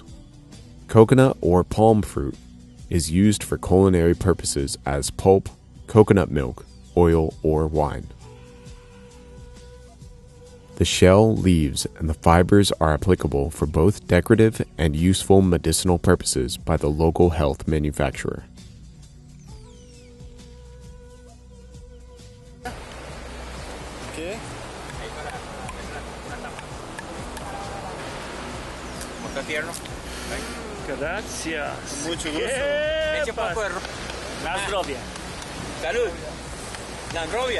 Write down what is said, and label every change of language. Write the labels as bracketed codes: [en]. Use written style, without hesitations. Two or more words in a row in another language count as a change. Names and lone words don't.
[en] Coconut or palm fruit is used for culinary purposes as pulp, coconut milk, oil, or wine. The shell, leaves, and the fibers are applicable for both decorative and useful medicinal purposes by the local health manufacturer. Okay. [es] Gracias. Mucho gusto. Eche poco de [pl] Na zdrowie. salud. Na zdrowie.